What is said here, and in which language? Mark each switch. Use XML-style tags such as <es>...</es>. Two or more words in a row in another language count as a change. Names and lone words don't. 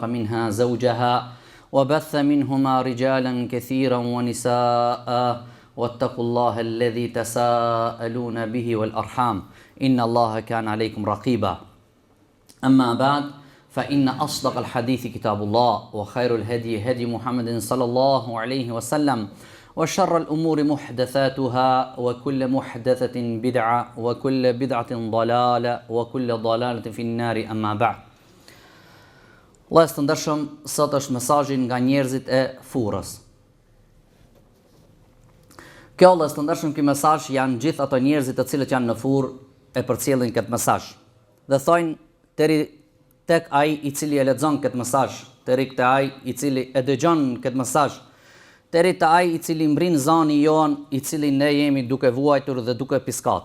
<ar>منها زوجها وبث منهما رجالا كثيرا ونساء واتقوا الله الذي تساءلون به والأرحام إن الله كان عليكم رقيبا أما بعد فإن أصدق الحديث كتاب الله وخير الهدي هدي محمد صلى الله عليه وسلم وشر الأمور محدثاتها وكل محدثة بدعة وكل بدعة ضلالة وكل ضلالة في النار أما بعد.</ar> <sq>Allah të ndershëm, sot është mesazhi nga njerëzit e furrës. Kjo Allah të ndershëm, ky mesazh janë gjithë ato njerëzit të cilët janë në furrë e përcjellin këtë mesazh. Dhe thonë deri tek ai i cili e lexon këtë mesazh, deri tek ai i cili e dëgjon këtë mesazh, deri te ai i cili mbrin zani jon, i cili ne jemi duke vuajtur dhe duke piskat.</sq>